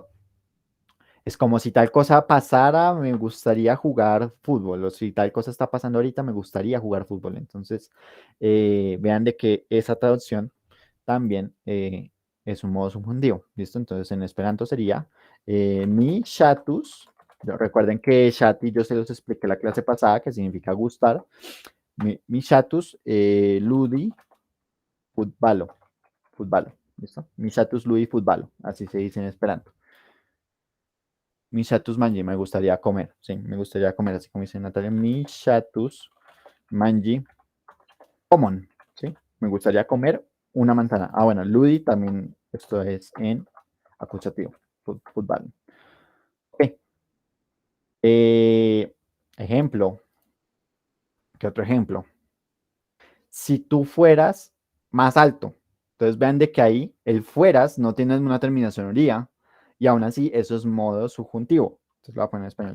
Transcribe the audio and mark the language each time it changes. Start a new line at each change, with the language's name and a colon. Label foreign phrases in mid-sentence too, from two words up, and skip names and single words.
Spanish: Es como si tal cosa pasara, me gustaría jugar fútbol, o si tal cosa está pasando ahorita, me gustaría jugar fútbol. Entonces, vean de que esa traducción también es un modo subjuntivo, ¿listo? Entonces, en esperanto sería
Esperanto: mi ŝatus.
Spanish: Recuerden que shati yo se los expliqué la clase pasada, que significa gustar.
Esperanto: Mi ŝatus ludi futbalo, futbalo, ¿listo? Mi ŝatus ludi futbalo,
Spanish: así se dice en esperanto.
Esperanto: Mi ŝatus mangi,
Spanish: me gustaría comer, sí, me gustaría comer, así como dice Natalia,
Esperanto: mi ŝatus mangi common,
Spanish: ¿sí? Me gustaría comer una manzana. Ah, bueno, ludi también, esto es en acusativo, fútbol. Ok. Ejemplo, ¿qué otro ejemplo? Si tú fueras más alto, entonces vean de que ahí el fueras no tiene una terminación oría, y aún así eso es modo subjuntivo. Entonces lo voy a poner en español.